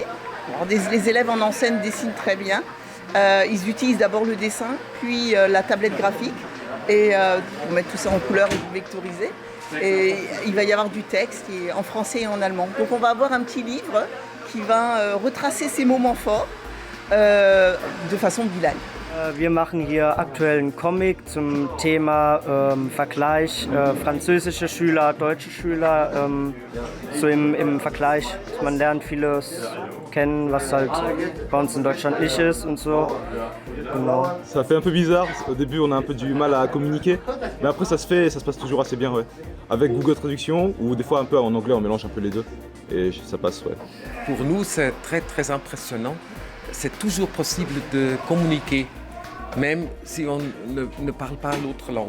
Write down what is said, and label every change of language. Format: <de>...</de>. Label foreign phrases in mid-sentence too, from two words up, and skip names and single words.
<fr>Alors, les élèves en enseigne dessinent très bien. Ils utilisent d'abord le dessin, puis la tablette graphique, et pour mettre tout ça en couleur et vectoriser. Et il va y avoir du texte en français et en allemand. Donc on va avoir un petit livre qui va retracer ces moments forts de façon bilingue.</fr> <de>Wir machen hier aktuell einen Comic zum Thema Vergleich französische Schüler, deutsche Schüler, so im Vergleich. Man lernt vieles kennen, was halt bei uns in Deutschland nicht ist und so. Genau.</de> <fr>Ça fait un peu bizarre, au début on a un peu du mal à communiquer, mais après ça se fait et ça se passe toujours assez bien, ouais. Avec Google Traduction ou des fois un peu en anglais, on mélange un peu les deux et ça passe, ouais. Pour nous c'est très très impressionnant, c'est toujours possible de communiquer, même si on ne parle pas l'autre langue.</fr>